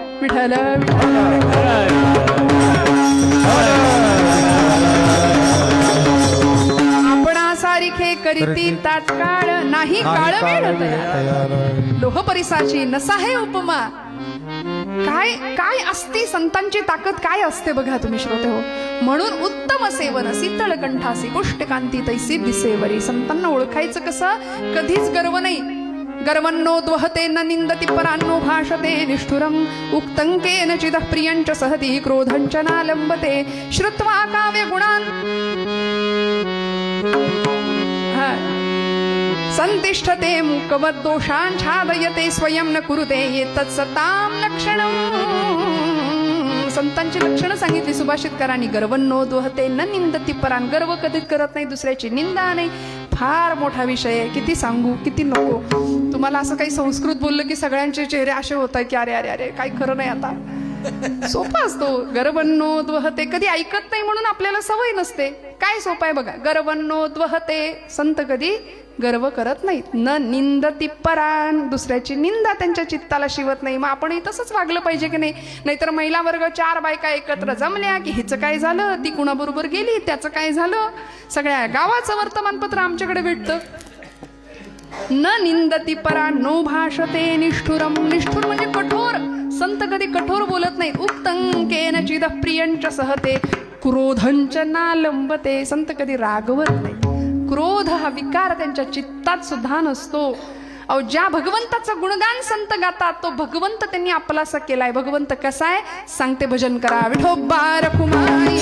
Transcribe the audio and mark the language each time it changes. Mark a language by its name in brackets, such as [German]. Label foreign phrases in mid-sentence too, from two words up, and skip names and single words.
[Marathi] विठ्ठल आपणा सारिखे करीती तात्काळ, नाही काळ वेळ तयार. लोह परिसाची नसाहे उपमा. काय काय असती संतांची ताकद, काय असते बघा तुम्ही श्रोते हो. म्हणून उत्तम सेवन शीतळ कंठासी पुष्टकांती तैसी दिसेवरी. संतांना ओळखायचं कसं, कधीच गर्व नाही. [Sanskrit] गर्वन्नो द्वहते न निंदति परान्नो भाषते निष्ठुरम उक्तंकेन चिदः प्रियंच सहति क्रोधंच नालंबते श्रुत्वा काव्य गुणान् संतिष्ठते मूकवद् दोषान् छादयते स्वयं न कुरुते एतत् सतां लक्षणम्. [Marathi] संतांची लक्षणं सांगितली सुभाषितकारांनी. [Sanskrit] गर्वन्नो द्वहते न निंदति परान्. [Marathi] गर्व कधीच करत नाही, दुसऱ्याची निंदा नाही. फार मोठा विषय आहे, किती सांगू किती नको. तुम्हाला असं काही संस्कृत बोललं की सगळ्यांचे चेहरे असे होत आहेत की अरे अरे अरे काही खरं नाही. आता सोपा असतो. [Sanskrit] गर्वन्नो द्वहते, [Marathi] कधी ऐकत नाही म्हणून आपल्याला सवय नसते. काय सोपं आहे बघा. [Sanskrit] गर्वन्नो द्वहते, [Marathi] संत कधी गर्व करत नाहीत. [Sanskrit] न निंदति परान, [Marathi] दुसऱ्याची निंदा त्यांच्या चित्ताला शिवत नाही. मग आपणही तसंच वागलं पाहिजे की नाही. नाहीतर महिला वर्ग 4 बायका एकत्र जमल्या की हिचं काय झालं, ती कुणाबरोबर गेली, त्याचं काय झालं, सगळ्या गावाचं वर्तमानपत्र आमच्याकडे भेटतं. [Sanskrit] न निंदति परा नो भाषते निष्ठुरम. [Marathi] निष्ठुर म्हणजे कठोर. संत कधी कठोर बोलत नाहीत. [Sanskrit] उक्तंकेन चिदः प्रियंच सहते क्रोधंच नालंबते. [Marathi] संत कधी रागवत नाही. क्रोध हा विकार त्यांच्या चित्तात सुद्धा नसतो. अहो, ज्या भगवंताचं गुणगान संत गातात तो भगवंत त्यांनी आपलासा केलाय. भगवंत कसा आहे सांगते, भजन करा. विठोबा रखुमाई